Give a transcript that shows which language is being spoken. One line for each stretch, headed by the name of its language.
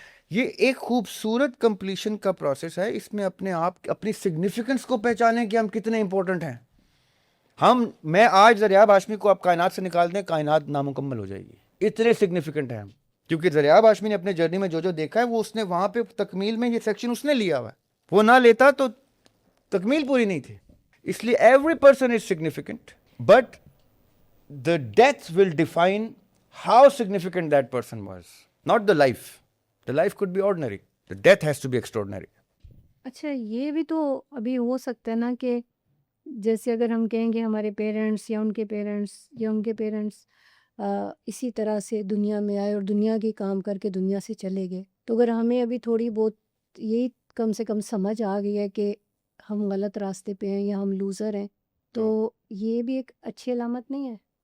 Urdu: یہ ایک خوبصورت کمپلیشن کا پروسیس ہے. اس میں اپنے آپ اپنی سگنیفیکنس کو پہچانیں کہ ہم کتنے امپورٹنٹ ہیں. میں آج ذریعہ ہاشمی کو آپ کائنات سے نکال دیں، کائنات نامکمل ہو جائے گی، اتنے سگنیفیکنٹ ہیں ہم. کیونکہ ذریعہ ہاشمی نے اپنے جرنی میں جو دیکھا ہے وہ اس نے وہاں پہ تکمیل میں یہ سیکشن اس نے لیا ہوا ہے. وہ نہ لیتا تو تکمیل پوری نہیں تھی. اس لیے
English: Every person is significant, but the death will define how significant that person was, not the life. The life could be ordinary. The death has to be extraordinary.
Urdu: اچھا یہ بھی تو ابھی ہو سکتا ہے نا کہ جیسے اگر ہم کہیں گے ہمارے پیرنٹس یا ان کے پیرنٹس اسی طرح سے دنیا میں آئے اور دنیا کے کام کر کے دنیا سے چلے گئے، تو اگر ہمیں ابھی تھوڑی بہت یہی کم سے کم سمجھ آ گئی ہے کہ ہم غلط راستے پہ ہیں یا ہم لوزر ہیں، تو یہ بھی ایک اچھی علامت نہیں ہے.